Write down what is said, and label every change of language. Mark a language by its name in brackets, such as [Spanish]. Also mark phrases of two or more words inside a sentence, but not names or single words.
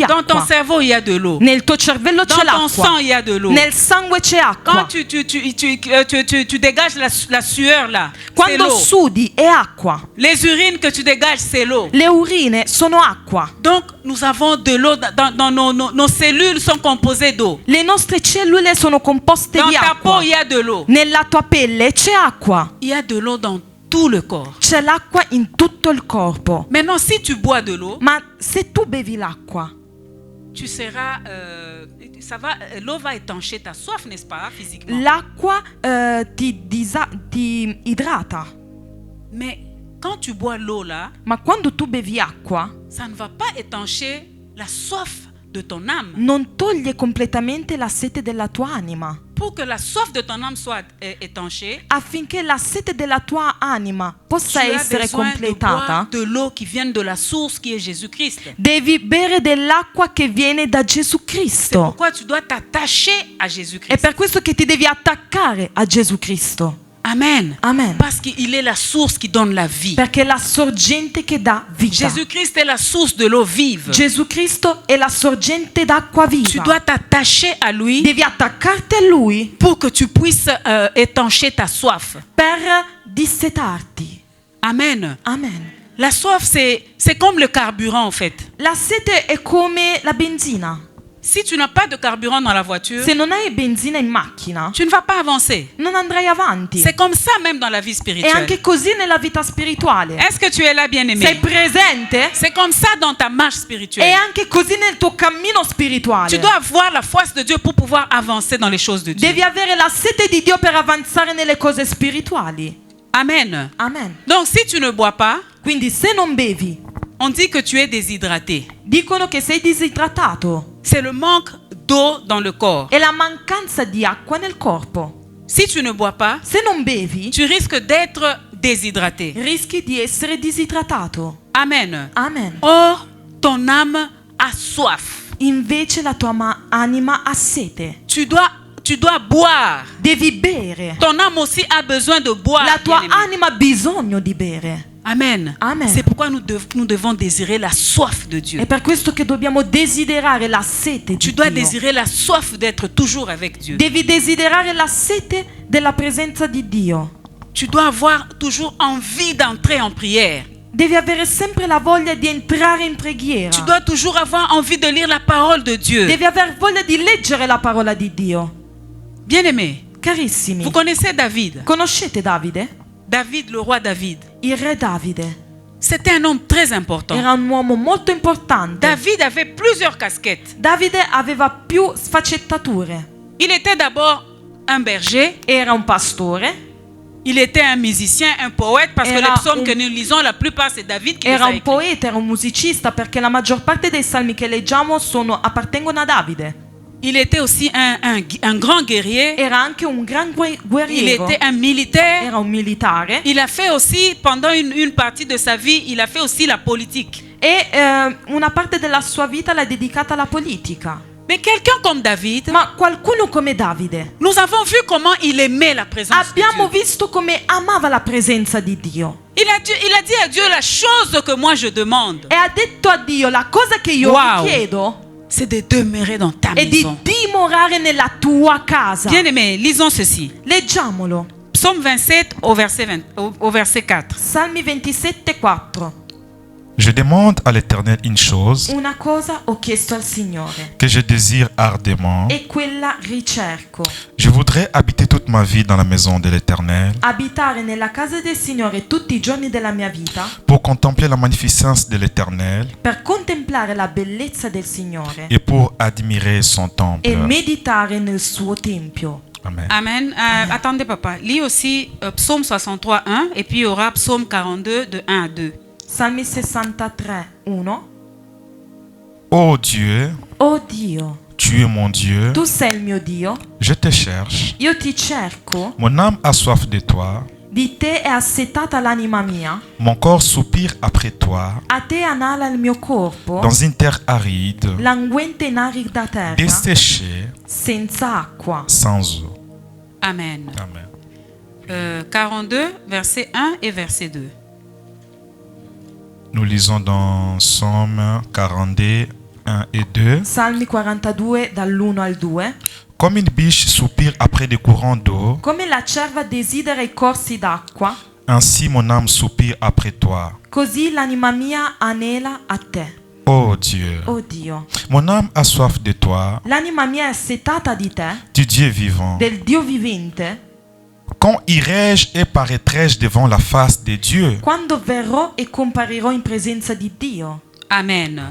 [French] Dans ton [Italian] acqua. [French] cerveau, il y a de l'eau. [Italian] Nel tuo cervello [French] Dans [Italian] c'è [French] ton [Italian] l'acqua. [French] sang, il y a de l'eau. [Italian] Nel sangue c'è [French] Quand [Italian] acqua. [French] tu dégages la sueur là, c'est [Italian] Quando [French] l'eau. [Italian] sudi è acqua. [French] Les urines que tu dégages, c'est l'eau. [Italian] Le urine sono acqua. [French] Donc nous avons de l'eau dans nos cellules sont composées d'eau. [Italian] Le nostre cellule sono composte [French] Dans [Italian] di [French] ta peau, [Italian] acqua. [French] il y a de l'eau. [Italian] Nella tua pelle c'è acqua. [French] Il y a de l'eau dans tout le corps. [Italian] C'è l'acqua in tutto il corpo. [French] Maintenant, si tu bois de l'eau, [Italian] Ma se tu bevi l'acqua, [French] tu seras, l'eau va étancher ta soif, n'est-ce pas, physiquement. [Italian] l'acqua ti idrata. [French] Mais quand tu bois l'eau là, [Italian] Ma quando tu bevi acqua, [French] ça ne va pas étancher la soif de ton âme. [Italian] non toglie completamente la sete della tua anima. [French] Pour que la soif de ton âme soit étanchée, [Italian] Affinché la sete della tua anima [French] tu [Italian] possa [French] as [Italian] essere [French] besoin de boire [Italian] completata, [French] de l'eau qui vient de la source qui est Jésus-Christ. [Italian] devi bere dell'acqua che viene da Gesù [French] C'est [Italian] Cristo. [French] pourquoi tu dois t'attacher à [Italian] È [French] Jésus-Christ. [Italian] per questo che ti devi attaccare a Gesù Cristo. [French] Amen. [Italian] Amen. [French] Parce qu'il est la source qui donne la vie. [Italian] Perché è la sorgente che dà vita. [French] Jésus-Christ est la source de l'eau vive. [Italian] Gesù Cristo è la sorgente d'acqua [French] Tu [Italian] viva. [French] dois t'attacher à lui [Italian] Devi attaccarti a Lui [French] pour que tu puisses étancher ta soif. [Italian] per dissetarti. [French] Amen. [Italian] Amen. [French] La soif, c'est comme le carburant en fait. [Italian] La sete è come la benzina. [French] Si tu n'as pas de carburant dans la voiture, [Italian] Se non hai benzina in macchina, [French] tu ne vas pas avancer. [Italian] non andrai avanti. [French] C'est comme ça même dans la vie [Italian] È [French] spirituelle. [Italian] anche così nella vita spirituale. [French] Est-ce que tu es là, [Italian] Sei [French] bien-aimé? [Italian] presente? [French] C'est comme ça dans ta marche [Italian] È [French] spirituelle. [Italian] anche così nel tuo cammino spirituale. [French] Tu dois avoir la foi de Dieu pour pouvoir avancer dans les choses de Dieu. [Italian] Devi avere la sete di Dio per avanzare nelle cose spirituali. [French] Amen. [Italian] Amen. [French] Donc si tu ne bois pas, [Italian] Quindi se non bevi, [French] on dit que tu es déshydraté. [Italian] dicono che sei disidratato. [French] C'est le manque d'eau dans le corps. [Italian] È la mancanza di acqua nel corpo. [French] Si tu ne bois pas, [Italian] Se non bevi, [French] tu risques d'être déshydraté. [Italian] rischi di essere disidratato. [French] Amen. [Italian] Amen. [French] Or, ton âme a soif. [Italian] Invece la tua anima ha sete. [French] Tu dois boire. [Italian] Devi bere. [French] Ton âme aussi a besoin de boire. [Italian] La tua [French] bien-aimé. [Italian] anima ha bisogno di bere. [French] Amen. [Italian] Amen. [French] C'est pourquoi nous devons désirer la soif de Dieu. [Italian] È per questo che dobbiamo desiderare la sete [French] Tu [Italian] di [French] dois [Italian] Dio. [French] désirer la soif d'être toujours avec Dieu. [Italian] Devi desiderare la sete della presenza di Dio. [French] Tu dois avoir toujours envie d'entrer en prière. [Italian] Devi avere sempre la voglia di entrare in preghiera. [French] Tu dois toujours avoir envie de lire la parole de Dieu. [Italian] Devi aver voglia di leggere la parola di Dio. [French] Bien-aimé, [Italian] Carissimi, [French] vous connaissez David. [Italian] conoscete Davide? [French] David, le roi David. [Italian] Il re Davide [French] C'était un homme très important. [Italian] era un uomo molto importante. [French] David avait plusieurs casquettes. [Italian] Davide aveva più sfaccettature. [French] Il était d'abord un berger. [Italian] Era un pastore, [French] Il était un musicien, un poète, parce que [Italian] Era [French] les psaumes [Italian] un- [French] que nous lisons, la plupart c'est David qui les [Italian] era [French] a [Italian] un [French] écrits. [Italian] poeta, era un musicista, perché la maggior parte dei salmi che leggiamo appartengono a Davide. [French] Il était aussi un grand guerrier. [Italian] Era anche un gran [French] Il [Italian] guerriero, [French] était un militaire. [Italian] era un militare [French] Il a fait aussi, pendant une partie de sa vie, il a fait aussi la politique. [Italian] e una parte della sua vita l'ha dedicata alla politica. [French] Mais quelqu'un comme David, [Italian] Ma qualcuno come Davide, [French] nous avons vu comment il aimait la présence de [Italian] abbiamo [French] Dieu. [Italian] visto come amava la presenza di Dio. [French] Il a dit à Dieu la chose que moi je demande, [Italian] E ha detto a Dio: la cosa che io Wow. ti chiedo [French] c'est de demeurer dans ta [Italian] è di [French] maison. [Italian] dimorare nella tua casa. [French] Bien-aimé, lisons ceci. [Italian] Leggiamolo. [French] Psaume 27 au verset 4. [Italian] Salmi 27, 4. [French] Je demande à l'Éternel une chose [Italian] Una cosa ho chiesto al Signore [French] que je désire ardemment. [Italian] e quella ricerco. [French] Je voudrais habiter toute ma vie dans la maison de l'Éternel [Italian] Abitare nella casa del Signore tutti i giorni della mia vita [French] pour contempler la magnificence de l'Éternel [Italian] per contemplare la bellezza del Signore [French] et pour admirer son temple. [Italian] e meditare nel suo tempio. [French] Amen. [Italian] Amen. [French] Attendez, papa. Lis aussi Psaume 63, 1 et puis il y aura Psaume 42 de 1 à 2. [Italian] Salmi 63, 1. [French] Ô Dieu, [Italian] Oh Dio, [French] tu es mon Dieu, [Italian] tu sei il mio Dio, [French] je te cherche. [Italian] io ti cerco, [French] Mon âme a soif de toi, [Italian] di te è assetata l'anima mia, [French] mon corps soupire après toi, [Italian] a te anala il mio corpo, [French] dans une terre aride, [Italian] languente in arida terra, [French] desséchée, [Italian] senza acqua. [French] sans eau. Amen. [Italian] Amen. [French] 42, verset 1 et verset 2. Nous lisons dans Psaume 42, 1 et 2. [Italian] Salmi 42 dall'1 al 2. [French] Comme une biche soupire après des courants d'eau, [Italian] Come la cerva desidera i corsi d'acqua, [French] ainsi mon âme soupire après toi. [Italian] così l'anima mia anela a te. [French] Ô Dieu, [Italian] Oh Dio, [French] mon âme a soif de toi, [Italian] l'anima mia è assetata di te, [French] du Dieu vivant. [Italian] del Dio vivente. [French] Quand irai-je et paraîtrai-je devant la face de Dieu? [Italian] Quando verrò e comparirò in presenza di Dio. [French] Amen.